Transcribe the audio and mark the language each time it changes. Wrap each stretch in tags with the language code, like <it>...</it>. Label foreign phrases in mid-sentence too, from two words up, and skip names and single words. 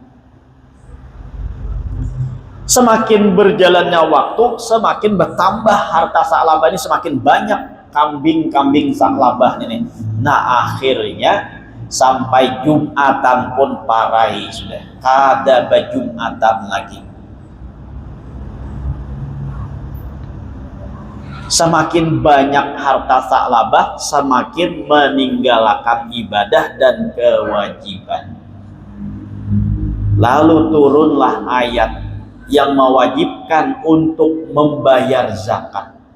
<id>Semakin berjalannya waktu, semakin bertambah harta Sa'labah ini, semakin banyak kambing-kambing Sa'labah ini.</id> <bjn>Nah akhirnya sampai Jumatan pun parai sudah, kada berjumatan lagi.</bjn> <id>Semakin banyak harta Sa'labah, semakin meninggalkan ibadah dan kewajiban. Lalu turunlah ayat yang mewajibkan untuk membayar zakat.</id>